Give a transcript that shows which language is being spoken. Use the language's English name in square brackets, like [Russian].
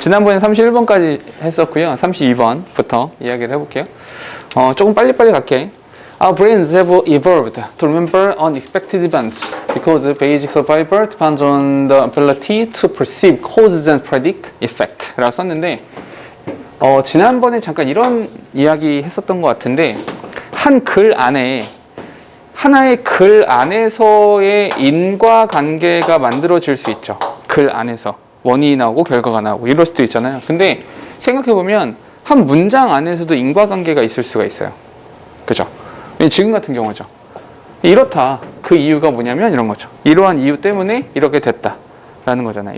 [Korean] 지난번에 31번까지 했었고요. 32번부터 이야기를 해볼게요. 조금 빨리빨리 갈게. [English] Our brains have evolved to remember unexpected events because basic survival depends on the ability to perceive causes and predict effect [Korean] 라고 썼는데 지난번에 잠깐 이런 이야기 했었던 것 같은데 한 글 안에 하나의 글 안에서의 인과관계가 만들어질 수 있죠. 글 안에서 원인이 나오고 결과가 나오고 이럴 수도 있잖아요. 근데 생각해보면 한 문장 안에서도 인과관계가 있을 수가 있어요. 그죠? 지금 같은 경우죠. 이렇다. 그 이유가 뭐냐면 이런 거죠. 이러한 이유 때문에 이렇게 됐다 라는 거잖아요.